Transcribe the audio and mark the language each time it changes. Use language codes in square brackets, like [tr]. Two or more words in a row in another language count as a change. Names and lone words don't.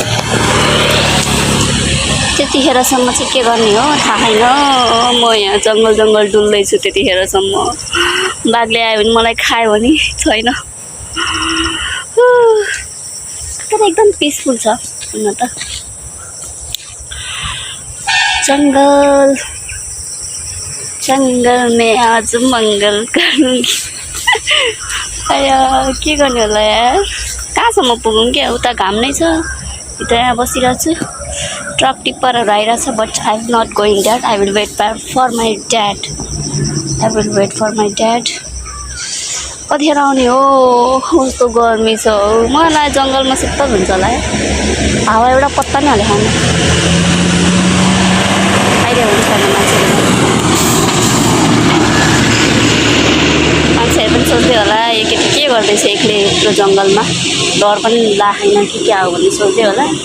[ne] त्यतिखेरसम्म चाहिँ के गर्ने हो थाहा छैन। म यहाँ जङ्गल डुल्दैछु त्यतिखेरसम्म। बाघले आयो भने मलाई खायो भने छैन। तर एकदम पिसफुल छ हुन त। [hi] जंगल में आज मंगल करूँगी। [ne] अया के गर्ने होला यार, कहाँसम्म पुगौँ क्या। उता घाम नै छ, यता यहाँ बसिरहेको छु। ट्रक टिप्परहरू आइरहेछ, [en] But I am not going that. I will wait for my dad. [ne] कतिखेर आउने हो, कस्तो गर्मी छ। मलाई जङ्गलमा शीतल हुन्छ होला है। हावा एउटा पत्ता नै हाले खानु आइडिया हुन्छ मान्छेहरू पनि सोच्दै होला यो केटी के गर्दैछ एक्लै यत्रो जङ्गलमा, डर पनि लाग्दैन कि क्या हो भन्ने सोच्दै होला।